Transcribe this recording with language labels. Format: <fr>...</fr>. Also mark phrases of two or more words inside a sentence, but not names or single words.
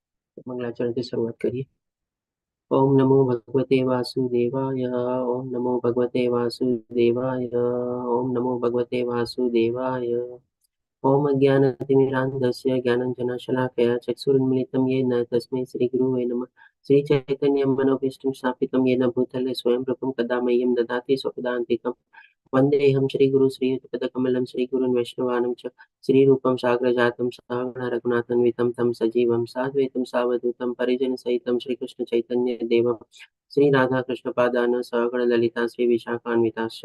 <gu>મંગલાચરણથી શરૂઆત કરીએ.</gu> <sa>ઓમ નમો ભગવતે વાસુદેવાય. ઓમ નમો ભગવતે વાસુદેવાય. ઓમ નમો ભગવતે વાસુદેવાય. ઓમ અજ્ઞાનતિમિરાન્ધસ્ય જ્ઞાનંજનશલાકયા ચક્ષુરુન્મિલિतं येन तस्मै श्रीगुरुवे नमः. श्रीचैतन्यं मनोभीष्टं स्थापितं येन भूतले स्वयं प्रभुं कदा मह्यं ददाति स्वपदान्तिकं. वन्देऽहं श्रीगुरु श्रीयुतपदकमलं श्रीगुरुन् वैष्णवानं च श्रीरूपं साग्रजातं सहगण रघुनाथान्वितं तं सजीवं साद्वैतं सावधूतं परिजनसहितं श्रीकृष्णचैतन्यदेवं श्रीराधाकृष्णपादान् सहगण ललिता श्रीविशाखान्विताश्च.</sa>